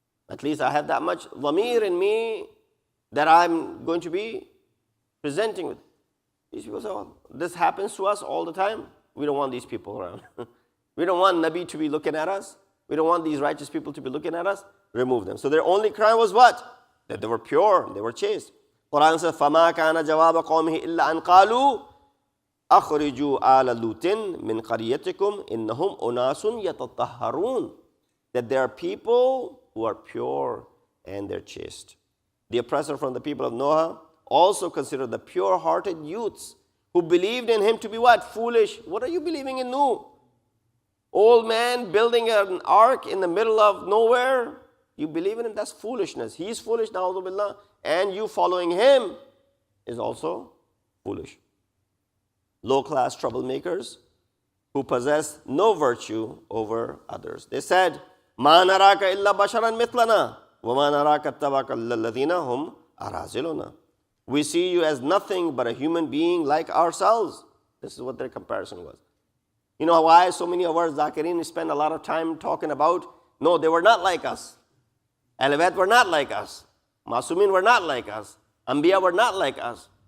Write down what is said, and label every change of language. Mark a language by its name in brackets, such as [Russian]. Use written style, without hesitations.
[English] At least I have that much dhamir in me that I'm going to be presenting with. These people say, oh, this happens to us all the time. We don't want these people around. We don't want Nabi to be looking at us. We don't want these righteous people to be looking at us. Remove them. So their only crime was what? That they were pure, they were chaste. Quran says, [Arabic] فَمَا كَانَ جَوَابَ قَوْمِهِ إِلَّا أَنْ قَالُوا أَخْرِجُوا آلَ لُوطٍ مِنْ قَرْيَتِكُمْ إِنَّهُمْ أُنَاسٌ يَتَطَهَّرُونَ. [English] That there are people who are pure and they're chaste. The oppressor from the people of Noah also considered the pure-hearted youths who believed in him to be what? Foolish. What are you believing in Noah? Old man building an ark in the middle of nowhere. You believe in him? That's foolishness. He's foolish, na'udhu billah. And you following him is also foolish. Low-class troublemakers who possess no virtue over others. They said, [Arabic] مَا نَرَاكَ إِلَّا بَشَرًا مِثْلَنَا وَمَا نَرَاكَ اتَّبَعَكَ الَّذِينَ هُمْ أَرَازِلُنَا. [English] We see you as nothing but a human being like ourselves. This is what their comparison was. You know why so many of our Zakirin spend a lot of time talking about, no, they were not like us. Ahl-Bayt were not like us. Masumin were not like us. Anbiya were not like us.